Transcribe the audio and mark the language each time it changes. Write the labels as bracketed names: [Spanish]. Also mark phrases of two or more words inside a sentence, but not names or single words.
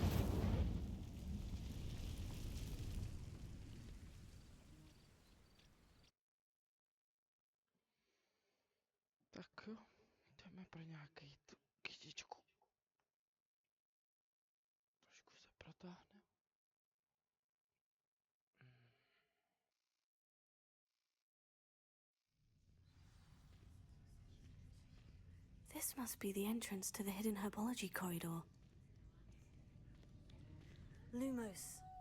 [Czech] Tak jo, jdeme pro nějaký tu kytičku. Trošku se protáhne. [English] This must be the entrance to the hidden herbology corridor. Lumos.